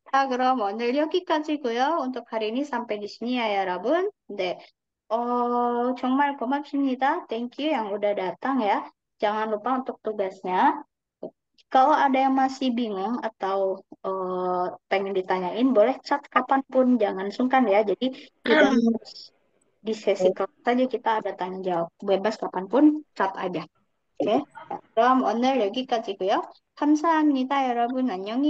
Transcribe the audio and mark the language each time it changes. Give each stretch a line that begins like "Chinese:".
Korean: 그럼 오늘 여기까지고요.
Indonesian: untuk hari ini sampai di sini ya, 여러분.
Korean: 네, 정말 고맙습니다.
English: Thank you
Indonesian: yang udah datang ya. Jangan lupa untuk tugasnya. Kalau ada yang masih bingung atau pengen ditanyain, boleh chat kapanpun, jangan sungkan ya. Jadi tidak harus di sesi kelas saja kita ada tanya jawab. Bebas kapanpun, chat aja.
Korean: 오케이. 그럼 오늘 여기까지고요. 감사합니다, 여러분. 안녕히